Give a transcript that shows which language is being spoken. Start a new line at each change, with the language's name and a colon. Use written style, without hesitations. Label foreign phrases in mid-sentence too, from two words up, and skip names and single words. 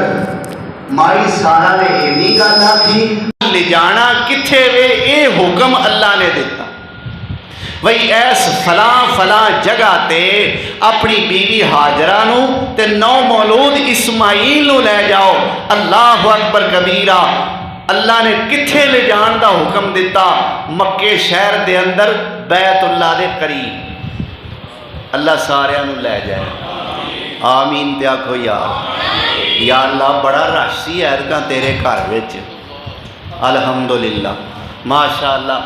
Punjabi: مائی سارہ نے اینی گل آکھی، لے جانا کتھے وے، یے حکم اللہ نے دتا وہی ایس فلاں فلاں جگہ تے اپنی بیوی ہاجرہ نوں تے نو مولود اسماعیل نوں لے جاؤ.
Arabic: الله أكبر كبيرا.
Punjabi: اللہ نے کتھے لے جان کا حکم دتا، مکے شہر دے اندر بیت اللہ دے قریب. اللہ ساریاں نوں لے جائے، آمین تے آکھو یا اللہ بڑا رش سی ایرکاں تیرے گھر وچ,
Arabic: الحمد لله ما شاء الله.